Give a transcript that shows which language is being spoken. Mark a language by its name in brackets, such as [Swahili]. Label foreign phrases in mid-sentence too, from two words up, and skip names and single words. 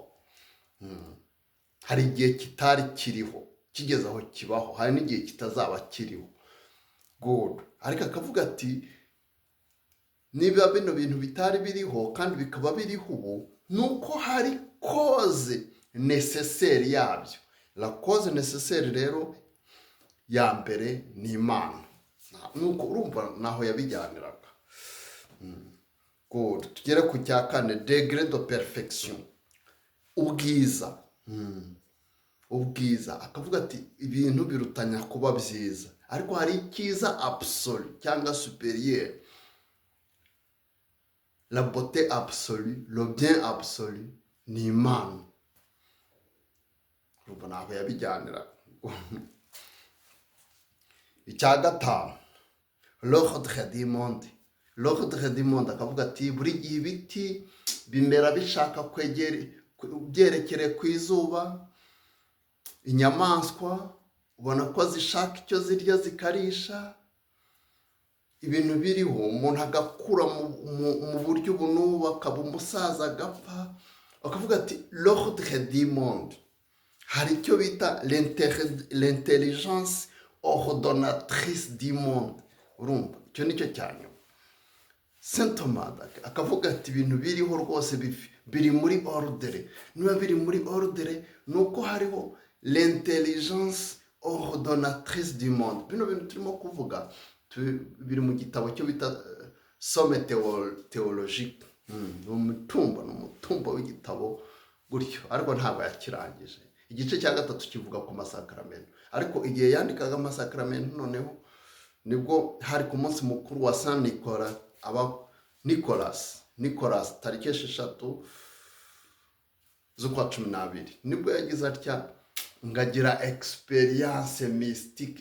[Kinyarwanda] Hari igihe kitari kiriho, kigeze aho kibaho, hari n'igihe kitazaba kiriho. Good. Ariko akavuga ati niba bino bintu bitari biriho kandi bikaba biriho ubu, nuko hari [French] cause necessaire [Kinyarwanda] yabyo. [French] La cause nécessaire [Kinyarwanda] rero ya mbere ni Imana. Nuko urumva naho yabijyaniraga. Good. Tugere ku cya kane, [French] degré de perfection. [Kinyarwanda] Ubwiza. Ubwiza. Akavuga ati ibintu birutanya kuba byiza, ariko hari icyiza absolu cyangwa supérieur. [French] La beauté absolue, le bien absolu ni Imana. [Kinyarwanda] Urumva naho yabijyaniraga. Icya gatanu, [French] l'ordre du monde. L'ordre du monde [Kinyarwanda] akavuga ati buri gihe ibiti bimera bishaka byerekere ku izuba, inyamaswa ubona ko zishaka icyo zirya zikarisha, ibintu biriho, umuntu agakura mu buryo ubu n'ubu, akaba umusaza agapfa. Akavuga ati [French] l'ordre du monde. [Kinyarwanda] Hari icyo bita [French] l'intelligence ordonnatrice du monde. [Kinyarwanda] Urumva icyo nicyo cyanyuma. Saint Thomas akavuga ati ibintu biriho rwose biri muri ordre. Niba biri muri ordre nuko hariho [French] l'intelligence ordonnatrice du monde. [Kinyarwanda] Bino bintu turimo kuvuga biri mu gitabo cyo bita Somme théologique. Umutumba w'igitabo gutyo, ariko ntabwo yakirangije. Igice cya gatatu kivuga ku masakaramentu, ariko igihe yandikaga amasakaramentu noneho nibwo hari ku munsi mukuru wa Saint Nicolas, Nicolas tariki 6 z'ukwa 12, nibwo yagize atya ngagira [French] experience mystique.